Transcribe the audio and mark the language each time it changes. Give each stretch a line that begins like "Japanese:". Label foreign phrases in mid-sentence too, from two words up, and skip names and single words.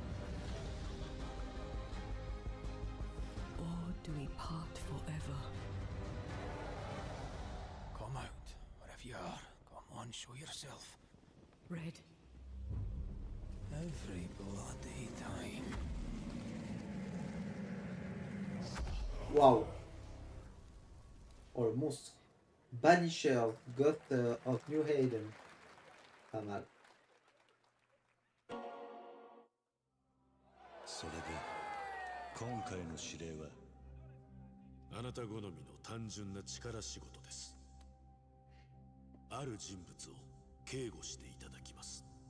English: Or do we part forever? Come out, wherever you are. Come on, show yourself. Red. Every bloody time.
French: Waouh. Oh le monstre.
English: Banisher, Ghost of New Haven.
French: Pas mal.
Japanese: それで今回の指令はあなた好みの単純な力仕事です。ある人物を警護していただきます。